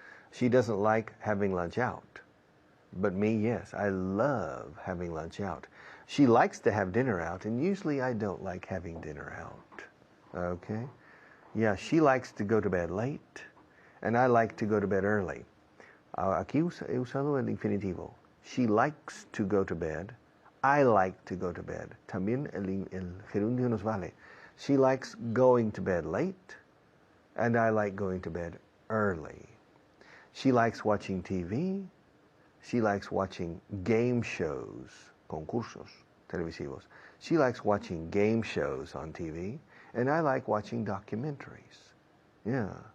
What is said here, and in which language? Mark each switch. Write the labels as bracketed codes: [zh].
[en] She doesn't like having lunch out. But me, yes, I love having lunch out. She likes to have dinner out, and usually I don't like having dinner out. Okay? Yeah, she likes to go to bed late, and I like to go to bed early. [es] Aquí he usado el infinitivo. [en] She likes to go to bed. I like to go to bed. [es] También el gerundio nos vale. [en] She likes going to bed late, and I like going to bed early. She likes watching TV. She likes watching game shows, [es] concursos televisivos. [en] She likes watching game shows on TV, and I like watching documentaries. Yeah.